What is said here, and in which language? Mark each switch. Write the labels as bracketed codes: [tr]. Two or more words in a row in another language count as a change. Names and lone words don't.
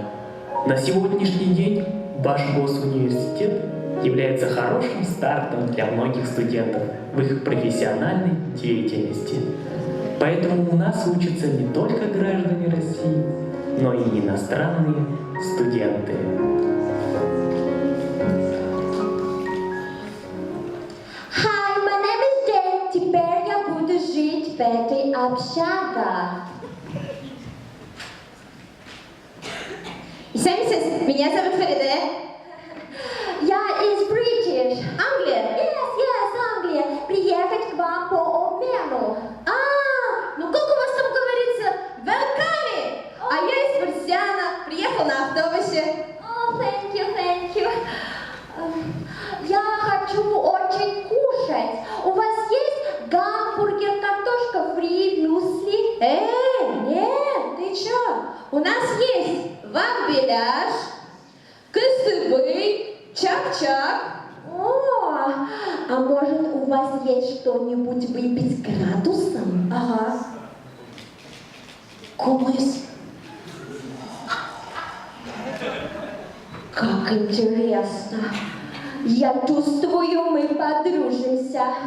[ru] На сегодняшний день ваш госуниверситет является хорошим стартом для многих студентов в их профессиональной деятельности. Поэтому у нас учатся не только граждане России, но и иностранные студенты. [en] Hi, my name is Jane. [ru] Теперь я буду жить в этой общаге. Исәнмесез, меня зовут Фариде. Я из British. Англия. [en] Yes, Англия. [ru] Приехать к вам по обмену. Ну как у вас там говорится? [en] Welcome! [ru] А я из Марсиана, приехал на автобусе. [en] Oh, thank you. [ru] Я хочу очень кушать. У вас есть гамбургер, картошка фри, мюсли? Нет, ты чё? У нас есть вамбеляш, кыстыбый, чак-чак. О, а может у вас есть что-нибудь выпить градусом? Ага. Кумыс. Как интересно. Я чувствую, мы подружимся.